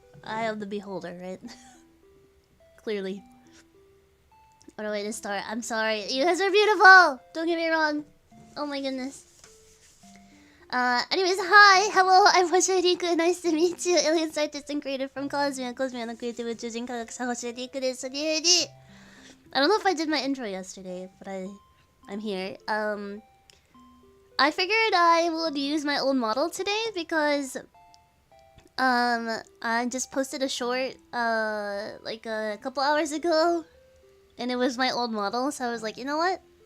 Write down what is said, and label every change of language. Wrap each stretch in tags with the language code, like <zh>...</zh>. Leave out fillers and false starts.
<en>Eye of the beholder, right? Clearly. What a way to start. I'm sorry. You guys are beautiful! Don't get me wrong. Oh my goodness. Anyways, hi! Hello, I'm Hoshifuri Iku. Nice to meet you. Alien scientist and creator from Cosmia.</en> <ja>Cosmiaのcreator宇宙人科学者の星降いくです。</ja> <en>I don't know if I did my intro yesterday, but I'm here. I figured I would use my old model today because I just posted a short like a couple hours ago, and it was my old model, so I was like, you know what?</en>